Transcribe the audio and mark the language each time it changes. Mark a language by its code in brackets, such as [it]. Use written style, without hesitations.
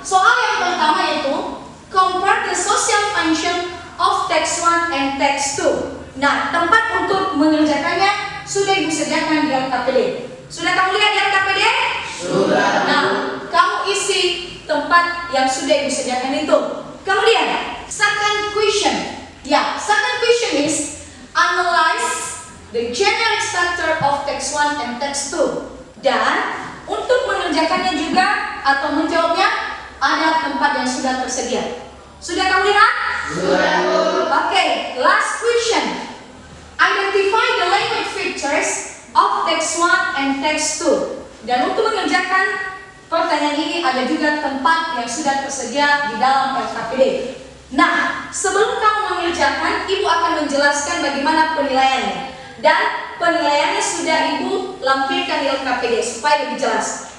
[id] Soal yang pertama yaitu [en] compare the social function of text 1 and text 2. [id] Nah, tempat untuk mengerjakannya sudah ibu sediakan di LKPD. Sudah kamu lihat di LKPD? Sudah. Nah, kamu isi tempat yang sudah ibu sediakan itu. Kemudian, [en] second question. Ya, second question is analyze the generic structure of text 1 and text 2. [id] Dan untuk mengerjakannya juga atau menjawabnya ada tempat yang sudah tersedia. Sudah kamu lihat? Sudah, Bu. [en] Oke, last question. Identify the language features of text 1 and text 2. [id] Dan untuk mengerjakan pertanyaan ini ada juga tempat yang sudah tersedia di dalam LKPD. Nah, sebelum kamu mengerjakan, ibu akan menjelaskan bagaimana penilaiannya. Dan penilaiannya sudah ibu lampirkan di LKPD supaya lebih jelas.